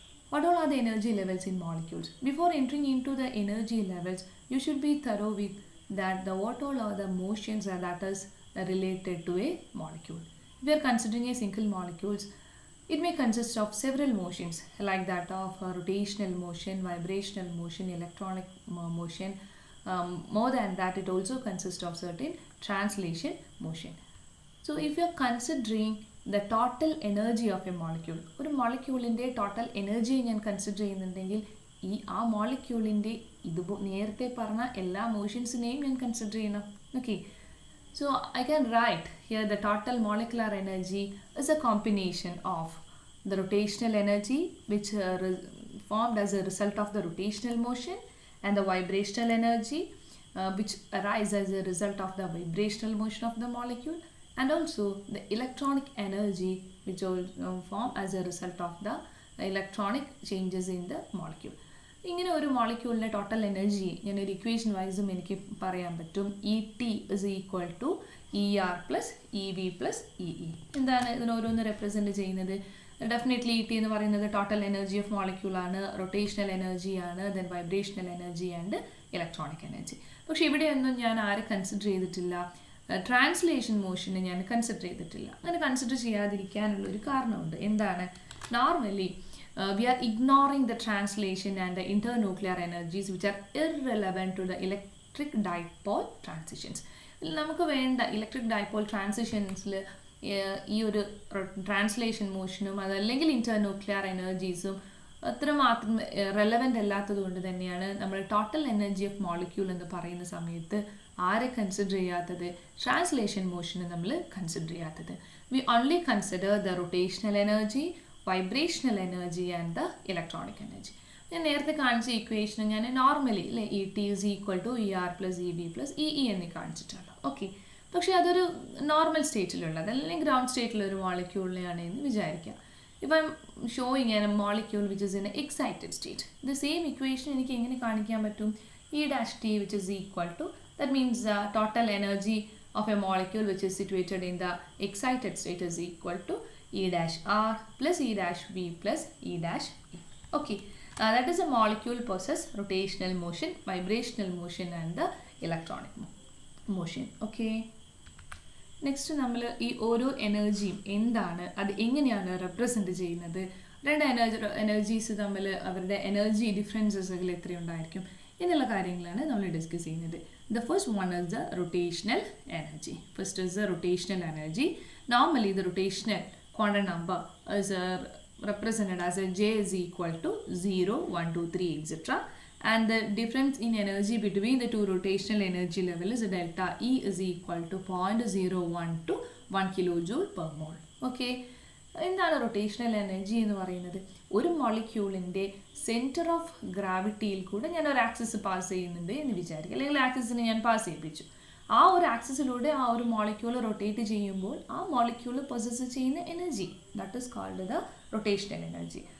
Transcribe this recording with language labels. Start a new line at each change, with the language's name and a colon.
English: What all are the energy levels in molecules? Before entering into the energy levels, you should be thorough with that what all are the motions that is related to a molecule. If we are considering a single molecules, it may consist of several motions like that of rotational motion, vibrational motion, electronic motion. More than that, it also consists of certain translation motion. So if you are considering the total energy of a molecule,
Malayalam: ഒരു മോളിക്യൂളിൻ്റെ total energy ഞാൻ consider ചെയ്യുന്നുണ്ടെങ്കിൽ ആ മോളിക്യൂളിൻ്റെ നേരത്തെ പറഞ്ഞ എല്ലാ മോഷൻസിനെയും ഞാൻ consider ചെയ്യണം.
English: Okay, so I can write here the total molecular energy is a combination of the rotational energy which formed as a result of the rotational motion and the vibrational energy which arises as a result of the vibrational motion of the molecule, and also the electronic energy which will form as a result of the electronic changes in the molecule.
Malayalam: ഇങ്ങനെ ഒരു മോളിക്യൂളിൻ്റെ total energy ഞാനൊരു equation വൈസും എനിക്ക് പറയാൻ പറ്റും.
English: E T is equal to E R plus E V plus E E.
Malayalam: എന്താണ് ഇതിനോരോന്ന് represent ചെയ്യുന്നത്? Definitely E T എന്ന് പറയുന്നത് ടോട്ടൽ എനർജി ഓഫ് മോളിക്യൂളാണ്, റൊട്ടേഷണൽ എനർജിയാണ്, then vibrational energy and electronic energy. പക്ഷേ ഇവിടെയൊന്നും ഞാൻ ആരെ കൺസിഡർ ചെയ്തിട്ടില്ല, ട്രാൻസ്ലേഷൻ മോഷന് ഞാൻ കൺസിഡർ ചെയ്തിട്ടില്ല. അങ്ങനെ കൺസിഡർ ചെയ്യാതിരിക്കാനുള്ളൊരു കാരണമുണ്ട്. എന്താണ്?
English: Normally we are ignoring the translation and the internuclear energies which are irrelevant to the electric dipole transitions.
Malayalam: നമുക്ക് വേണ്ട ഇലക്ട്രിക് ഡൈപോൾ ട്രാൻസിഷൻസിൽ ഈ ഒരു ട്രാൻസ്ലേഷൻ മോഷനും അതല്ലെങ്കിൽ ഇന്റർന്യൂക്ലിയർ എനർജീസും അത്രമാത്രം റെലവൻ്റ് അല്ലാത്തത് കൊണ്ട് തന്നെയാണ് നമ്മൾ ടോട്ടൽ എനർജി ഓഫ് മോളിക്യൂൾ എന്ന് പറയുന്ന സമയത്ത് ആരെ കൺസിഡർ ചെയ്യാത്തത്? ട്രാൻസ്ലേഷൻ മോഷന് നമ്മൾ കൺസിഡർ ചെയ്യാത്തത്.
English: We only consider the rotational energy, vibrational energy and the electronic energy.
Malayalam: ഞാൻ നേരത്തെ കാണിച്ച ഇക്വേഷൻ ഞാൻ നോർമലി അല്ലേ E T is equal to E R plus E V plus E E എന്ന് കാണിച്ചിട്ടുള്ളൂ. ഓക്കെ, പക്ഷേ അതൊരു നോർമൽ സ്റ്റേറ്റിലുള്ളത് അല്ലെങ്കിൽ ഗ്രൗണ്ട് സ്റ്റേറ്റിലൊരു മോളിക്യൂളിനെയാണ് എന്ന് വിചാരിക്കുക.
English: ഇപ്പം I am showing a molecule which is in a excited state.
Malayalam: The same equation എനിക്ക് എങ്ങനെ കാണിക്കാൻ പറ്റും?
English: E dash T which is equal to, that means the total energy of a molecule which is situated in the excited state is equal to E dash R plus E dash V plus E dash E. Okay, that is a molecule possess rotational motion, vibrational motion and the electronic motion.
Malayalam: Okay, next നമ്മൾ ഈ ഓരോ എനർജിയും എന്താണ്, അത് എങ്ങനെയാണ് represent ചെയ്യുന്നത്, രണ്ട് energies തമ്മിൽ അവരുടെ എനർജി ഡിഫറൻസസുകൾ എത്രയുണ്ടായിരിക്കും എന്നുള്ള കാര്യങ്ങളാണ് നമ്മൾ ഡിസ്കസ് ചെയ്യുന്നത്.
English: The first one is the rotational energy. First is the rotational energy. Normally the rotational quantum number is represented as a J is equal to 0, 1, 2, 3, etc. And the difference in energy between the two rotational energy level is delta E is equal to 0.01 to 1 kilojoule per mole.
Malayalam: Okay, എന്താണ് rotational energy എന്ന് പറയുന്നത്? ഒരു മോളിക്യൂളിൻ്റെ centre of ഗ്രാവിറ്റിയിൽ കൂടെ ഞാൻ ഒരു axis pass ചെയ്യുന്നുണ്ട് എന്ന് വിചാരിക്കുക, അല്ലെങ്കിൽ ആക്സിസിനെ ഞാൻ പാസ് ചെയ്യിപ്പിച്ചു. ആ ഒരു ആക്സിസിലൂടെ ആ ഒരു മോളിക്യൂൾ റൊട്ടേറ്റ് ചെയ്യുമ്പോൾ ആ മോളിക്യൂൾ പൊസസ് ചെയ്യുന്ന energy,
English: That is called the rotational energy.